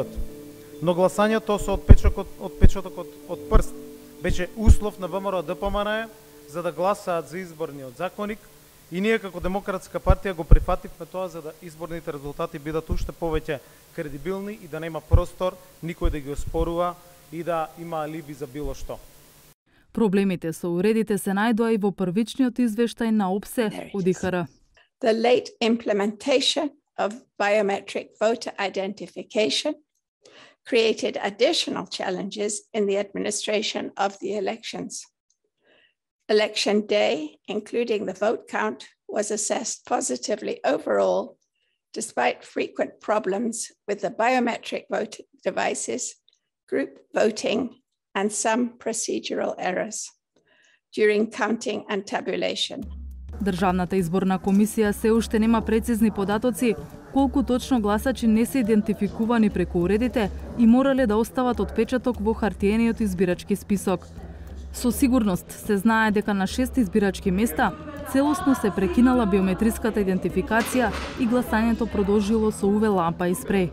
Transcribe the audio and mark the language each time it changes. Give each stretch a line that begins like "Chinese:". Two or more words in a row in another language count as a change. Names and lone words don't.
Macedonian: Но гласањето со отпечатокот од прст беше услов на ВМРО ДПМН за да гласаат за изборниот законник, и ние како Демократска партија го прифативме тоа за да изборните резултати бидат уште повеќе кредибилни и да нема простор никој да ги оспорува и да има алиби за било што. Проблемите со уредите се најдоа и во првичниот извештај на ОПСЕ од ИХР.
English: The late implementation of biometric voter identification created additional challenges in the administration of the elections. Election day, including the vote count, was assessed positively overall, despite frequent problems with the biometric vote devices, group voting, and some procedural errors. during counting and tabulation.
Macedonian: Државната изборна комисија се уште нема прецизни податоци колку точно гласачи не се идентификувани преку уредите и морале да остават отпечаток во хартиениот избирачки список. Со сигурност се знае дека на 6 избирачки места целосно се прекинала биометриската идентификација и гласањето продолжило со UV лампа и спреј.